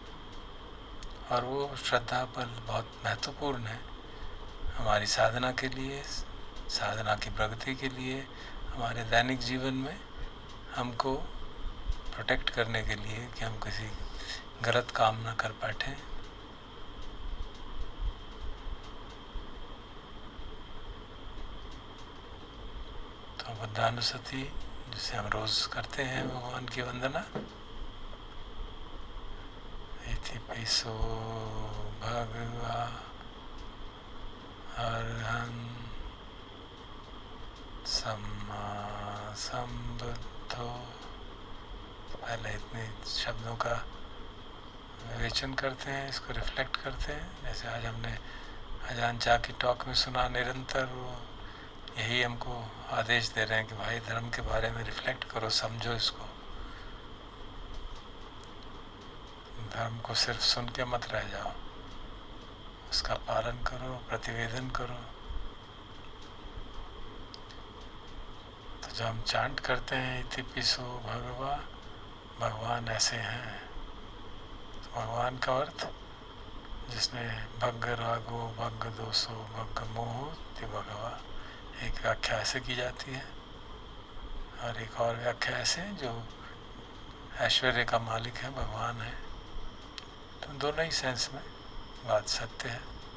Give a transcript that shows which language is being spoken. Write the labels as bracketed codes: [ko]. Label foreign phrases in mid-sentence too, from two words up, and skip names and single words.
[hi] और वो श्रद्धा बल बहुत महत्वपूर्ण है हमारी साधना के लिए, साधना की प्रगति के लिए, हमारे दैनिक जीवन में हमको प्रोटेक्ट करने के लिए कि हम किसी गलत काम ना कर बैठें। तो बुद्धानुसति जिसे हम रोज करते हैं भगवान की वंदना, [pi] इति पिसो भगवा अरहं सम्मा संबुद्धो। [hi] पहले इतने शब्दों का विवेचन करते हैं, इसको रिफ्लेक्ट करते हैं। जैसे आज हमने अजान चाह की टॉक में सुना, निरंतर वो यही हमको आदेश दे रहे हैं कि भाई धर्म के बारे में रिफ्लेक्ट करो, समझो इसको। धर्म को सिर्फ सुन के मत रह जाओ, उसका पालन करो, प्रतिवेदन करो। तो जब हम चांट करते हैं [pi] इति पिसो भगवा, [hi] भगवान ऐसे हैं, तो भगवान का अर्थ जिसने [pi] भग्ग रागो भग्ग दोषो भग्ग मोहो ते भगवा, [hi] एक व्याख्या ऐसे की जाती है और एक और व्याख्या ऐसे जो ऐश्वर्य का मालिक है, भगवान है। तो दोनों ही सेंस में बात सत्य है।